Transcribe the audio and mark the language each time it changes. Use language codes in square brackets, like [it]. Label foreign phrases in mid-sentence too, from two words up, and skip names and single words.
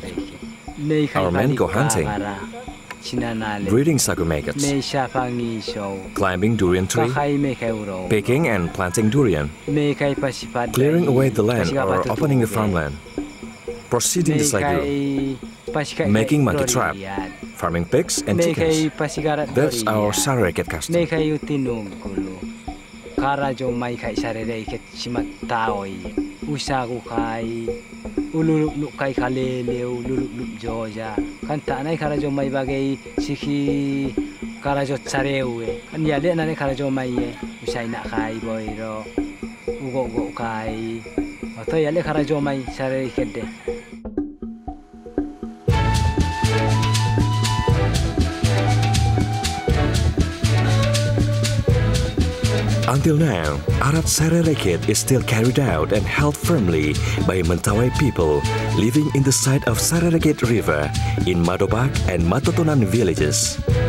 [en] Our men go hunting, breeding sagumakets, climbing durian tree, picking and planting durian, clearing away the land or opening the farmland, proceeding the sagu, making monkey trap, farming pigs and chickens. That's our Sarereiket custom. [mwv] Karajo mai kai Sarereiket simat taoi usagu kai ululup kai kaleleu lulup joja kan ta nai karajo mai bagai siki karajo Sareue kan ya le nane karajo mai usai na kai boiro ugo kai atau ya le karajo mai Sarereiket de. [en] Until now, Arat Sarereiket is still carried out and held firmly by Mentawai people living in the side of Sarereiket River in Madobak and Matotonan villages.